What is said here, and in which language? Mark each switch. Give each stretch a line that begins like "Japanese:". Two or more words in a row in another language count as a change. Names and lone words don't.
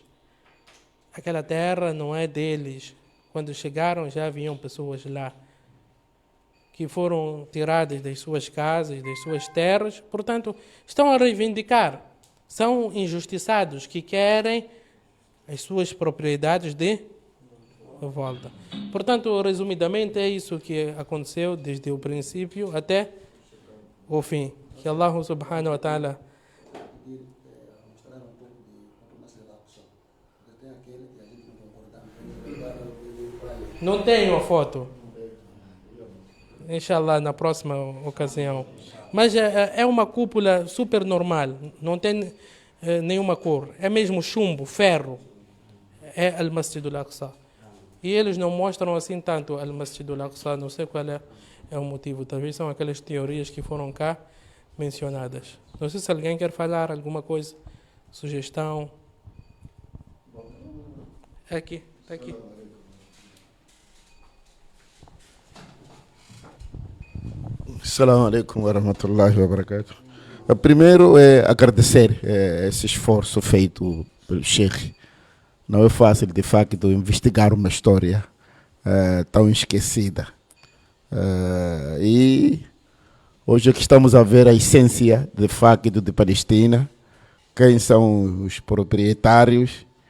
Portuguese: Aquela terra não é deles. Quando chegaram já haviam pessoas lá que foram tiradas das suas casas, das suas terras. Portanto, estão a reivindicar. São injustiçados que querem as suas propriedades de volta. Portanto, resumidamente, é isso que aconteceu desde o princípio até o fim.
Arabic: Que الله سبحانه وتعالى
Portuguese: mostrar um pouco de como se relação. Tem aquele que a gente não concordamos. Não tenho a foto. Inshallah, na próxima ocasião. Mas é uma cúpula super normal. Não tem nenhuma cor. É mesmo chumbo, ferro. É Al-Masjid Al-Aqsa. E eles não mostram assim tanto Al-Masjid Al-Aqsa. Não sei qual é o motivo. Talvez são aquelas teorias que foram cá mencionadas. Não sei se alguém quer falar alguma coisa. Sugestão. Aqui, está aqui.
Arabic: السلام عليكم ورحمة الله وبركاته.
Portuguese: Primeiro é agradecer esse esforço feito pelo Sheikh. Não é fácil, de facto, investigar uma história tão esquecida. E hoje aqui estamos a ver a essência, de facto, de Palestina, quem são os proprietários.